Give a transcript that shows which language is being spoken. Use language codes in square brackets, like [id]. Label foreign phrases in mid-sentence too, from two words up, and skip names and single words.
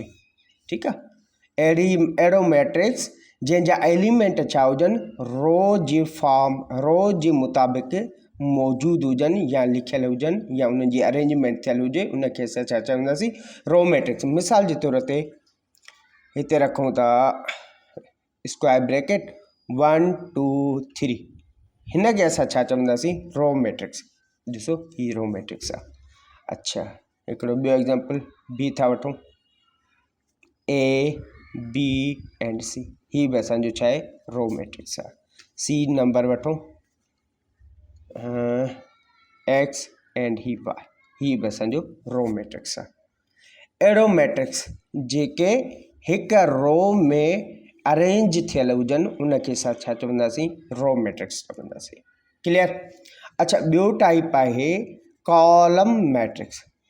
[sd] ठीकु आहे, अहिड़ो मैट्रिक्स जंहिंजा एलिमेंट छा हुजनि, रो जी फॉर्म, रो जे मुताबिक़ मौजूदु हुजनि या लिखियलु हुजनि या उन्हनि जी अरेंजमेंट थियलु हुजे, उनखे असां छा चवंदासीं, [en] row matrix. [sd] मिसाल जे तौर ते हिते रखूं था [en] square bracket [sd] 1 2 3, हिनखे असां छा चवंदासीं, [en] row matrix. [sd] ॾिसो ही [en] row matrix [sd] आहे। अच्छा, हिकिड़ो ॿियो एग्जाम्पल बी था वठूं, [en] A B and C, [sd] ही बि असांजो छा आहे, [en] row matrix [sd] आहे। सी नंबर वठूं, [en] X and [sd] ही वाई, ही बि असांजो [en] row matrix [sd] आहे। अहिड़ो मैट्रिक्स जेके हिकु रो में अरेंज थियल हुजनि उनखे असां छा चवंदासीं, [en] row matrix [sd] चवंदासीं। क्लियर। अच्छा, ॿियो टाइप आहे [en] column matrix.